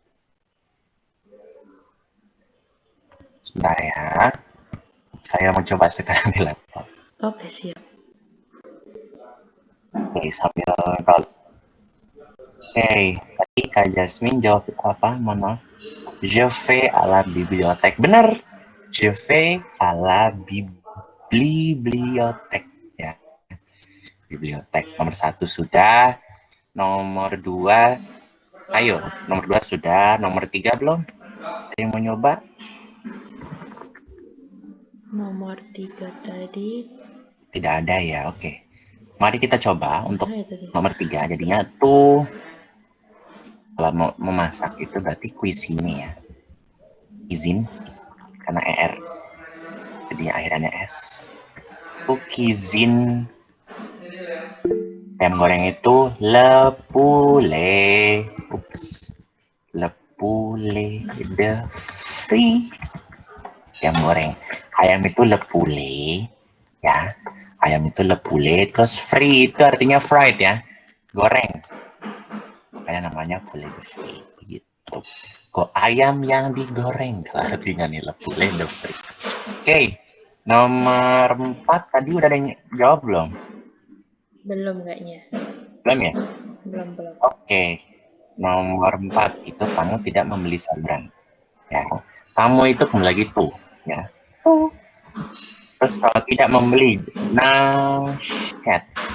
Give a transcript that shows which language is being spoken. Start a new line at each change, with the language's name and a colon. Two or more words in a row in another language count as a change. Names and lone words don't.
Indonesian: Sebentar ya. Saya mau coba sekarang di laptop. Oke, siap. Oke, sambil kalau tadi Kak Jasmine jawab apa? Mohon maaf.
French: Je vais à la bibliothèque.
Indonesian: Benar.
French: Je vais à la bibliothèque.
Indonesian: Ya. Bibliotek. Nomor 1 sudah. Nomor 2. Ayo, nomor 2 sudah. Nomor 3 belum? Ada yang mau nyoba? Nomor 3 tadi. Tidak ada ya, oke. Mari kita coba untuk nomor 3. Jadinya tuh Kalau mau memasak itu berarti cuisine ya. Izin karena er. Jadi akhirannya s. Cuisine. Ayam goreng itu
French: le poulet.
Indonesian: Ups.
French: Le poulet de frit.
Indonesian: Ayam goreng. Ayam itu
French: le poulet
Indonesian: ya. Ayam itu
French: le poulet,
Indonesian: terus frit itu artinya fried ya. Goreng. Kayak namanya
French: poulet de frit
Indonesian: begitu. Kok ayam yang digoreng kalau artinya nih
French: le poulet de frit.
Indonesian: Oke. Nomor 4 tadi udah ada yang jawab belum? Belum kayaknya. Belum ya? Belum. Oke. Nomor 4 itu kamu tidak membeli sayuran. Ya. Kamu itu kembali lagi tuh, ya. Terus kalau tidak membeli nangshad.